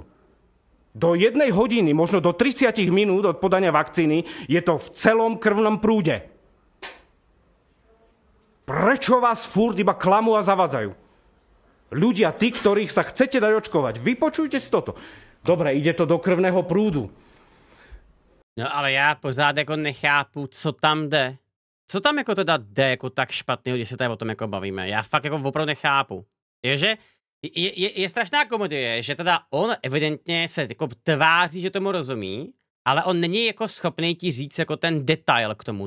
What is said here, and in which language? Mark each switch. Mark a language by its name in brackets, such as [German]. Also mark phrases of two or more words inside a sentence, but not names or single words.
[Slovak] Do 1 hodiny, možno do 30 minút od podania vakcíny je to v celom krvnom prúde. Prečo vás furt iba klamú a zavadzajú? Ľudia, tí, ktorých sa chcete dať očkovať, vypočujte si toto. Dobre, ide to do krvného prúdu. [Czech] No ale já pořád jako nechápu, co tam jde. Co tam jako teda jde jako tak špatného, když se tady o tom jako bavíme. Já fakt jako opravdu nechápu. Je strašná komedie, že teda on evidentně se jako tváří, že tomu rozumí, ale on není jako schopný ti říct jako ten detail k tomu.